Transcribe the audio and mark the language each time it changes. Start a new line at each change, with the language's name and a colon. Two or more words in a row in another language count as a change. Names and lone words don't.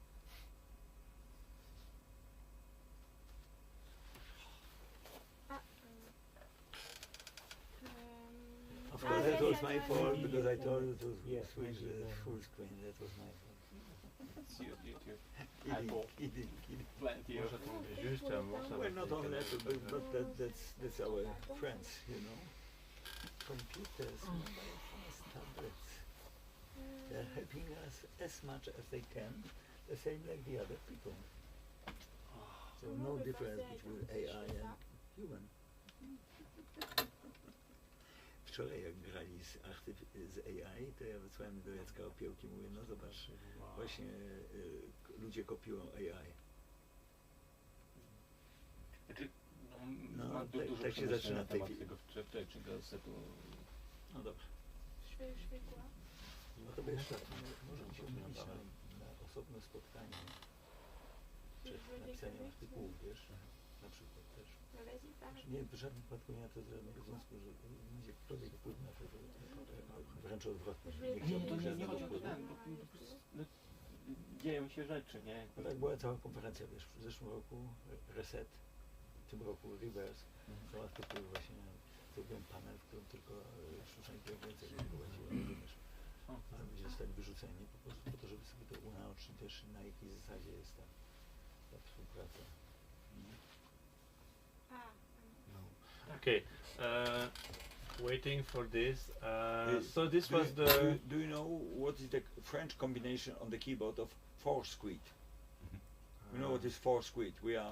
English: Of course, that was my fault because I told you to switch the full screen. That was my fault. It's YouTube. Kidding. Plenty of.
French: Juste un morceau.
English: Well, not only that, but that's our friends, you know. Computers, mobile phones, tablets. They're helping us as much as they can, the same like the other people. So no difference between AI and human.
Polish: Wczoraj jak grali z AI, to ja wysłałem do Jacka Opiełki, mówię, no zobacz, właśnie ludzie kopiują AI. Znaczy, No, mam tak- dużo tak się przemyśleń zaczyna na temat tej- tego wczorajszego setu. No dobrze.
French: Je fais quoi?
Polish: No to wiesz, możemy się umówić na osobne spotkanie przed napisaniem artykułu, wiesz, na przykład też.
French: No vas-y, parle.
Polish: Nie, w żadnym wypadku nie ma to żadnego związku, że będzie ktokolwiek wpływ na to, że wręcz odwrotnie. Nie chciałbym żadnego wpływu. No, dzieją się rzeczy, nie? No tak była cała konferencja, wiesz, w zeszłym roku Reset, w tym roku Reverse, są artykuły właśnie, zrobiłem panel, w którym tylko sztuczna inteligencja prowadziła, rozumiesz, a ludzie zostali wyrzuceni po prostu po to, żeby sobie to unaocznić też, na jakiej zasadzie jest ta współpraca.
English: Okay. Waiting for this. So this was the. Do you know what is the French combination on the keyboard of four squid? You know what is four squid? We are